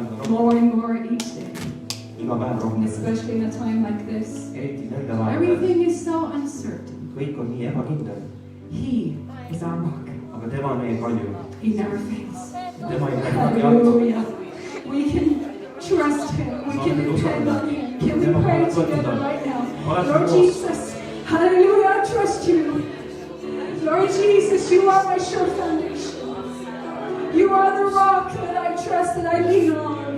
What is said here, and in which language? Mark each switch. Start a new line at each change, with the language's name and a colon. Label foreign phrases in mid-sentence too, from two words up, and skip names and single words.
English: more and more each day,
Estonian: iga päev
English: and
Estonian: rohkem.
English: especially in a time like this.
Estonian: eriti nende aegadel.
English: Everything is so uncertain.
Estonian: kõik on nii ebakindel,
English: He is our rock.
Estonian: aga tema on meie kalju.
English: He never fails.
Estonian: tema ei lähe kunagi alt.
English: Hallelujah. We can trust Him. We can depend on Him. Can we pray together right now? Lord Jesus, hallelujah, I trust you. Lord Jesus, you are my sure foundation. You are the rock that I trust, that I lean on.